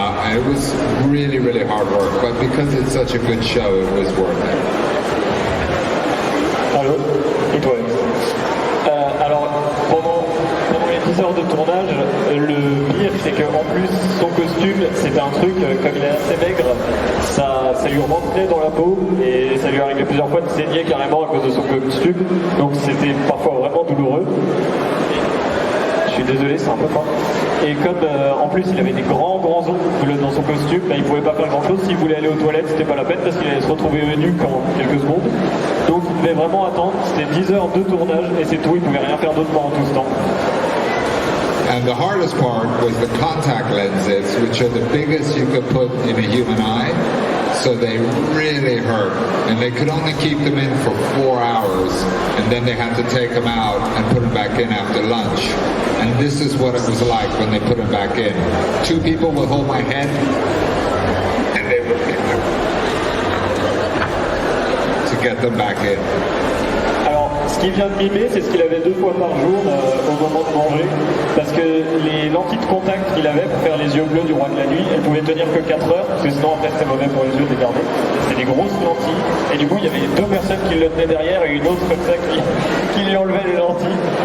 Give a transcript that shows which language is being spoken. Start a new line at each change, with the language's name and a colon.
English: And it was really, really hard work, but because it's such a good show, it was worth it.
French: Allô? Et toi? Alors, pendant les 10 heures de tournage, le pire, c'est qu'en plus, son costume, c'était un truc, comme il est assez maigre, ça lui rentrait dans la peau, et ça lui arrivait plusieurs fois de saigner carrément à cause de son costume, donc c'était parfois vraiment douloureux. Je suis désolé, c'est un peu fort. Et comme en plus il avait des grands ongles dans son costume, il pouvait pas faire grand chose. S'il voulait aller aux toilettes, c'était pas la peine parce qu'il allait se retrouver nu en quelques secondes. Donc il devait vraiment attendre. C'était 10 heures de tournage et c'est tout. Il pouvait rien faire d'autre pendant tout ce temps.
English: And the hardest part was the contact lenses, which are the biggest you could put in a human eye. So they really hurt, and they could only keep them in for 4 hours, and then they had to take them out and put them back in after lunch. And this is what it was like when they put them back in. 2 people would hold my head, and they would pick them to get them back in.
French: Alors, ce qu'il vient de mimer, c'est ce qu'il avait 2 fois par jour au moment de manger, parce que les lentilles de contact qu'il avait pour faire les yeux bleus du roi de la nuit, elles pouvaient tenir que 4 heures, parce que sinon après c'était mauvais pour les yeux de les garder. C'était des grosses lentilles, et du coup il y avait 2 personnes qui le tenaient derrière et une autre comme ça qui lui enlevait les lentilles.